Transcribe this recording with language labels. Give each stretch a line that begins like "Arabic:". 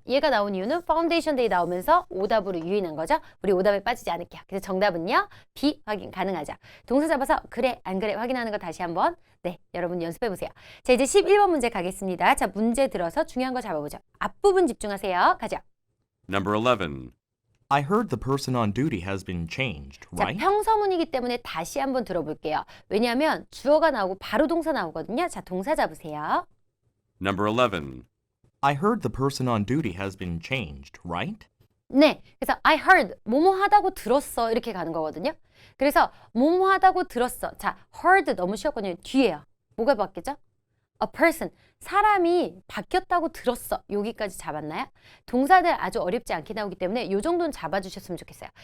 Korean: 얘가 나온 이유는 파운데이션 데이 나오면서 오답으로 유인한 거죠. 우리 오답에 빠지지 않을게요. 그래서 정답은요, B 확인 가능하죠. 동사 잡아서 그래, 안 그래 확인하는 거 다시 한번 네, 여러분 연습해 보세요. 자, 이제 11번 문제 가겠습니다. 자, 문제 들어서 중요한 거 잡아보죠. 앞부분 집중하세요. 가죠.
English: Number 11. I heard the person on duty has been changed,
Korean: 자,
English: right?
Korean: 평서문이기 때문에 다시 한번 들어볼게요. 왜냐하면 주어가 나오고 바로 동사 나오거든요. 자, 동사 잡으세요.
English: Number 11. I heard the person on duty has been changed, right?
Korean: 네, 그래서
English: I heard,
Korean: 뭐뭐 하다고 들었어 이렇게 가는 거거든요. 그래서 뭐뭐 하다고 들었어. 자, heard 너무 쉬웠거든요. 뒤에요. 뭐가 바뀌죠?
English: A person,
Korean: 사람이 바뀌었다고 들었어. 여기까지 잡았나요? 동사들 아주 어렵지 않게 나오기 때문에 이 정도는 잡아주셨으면 좋겠어요.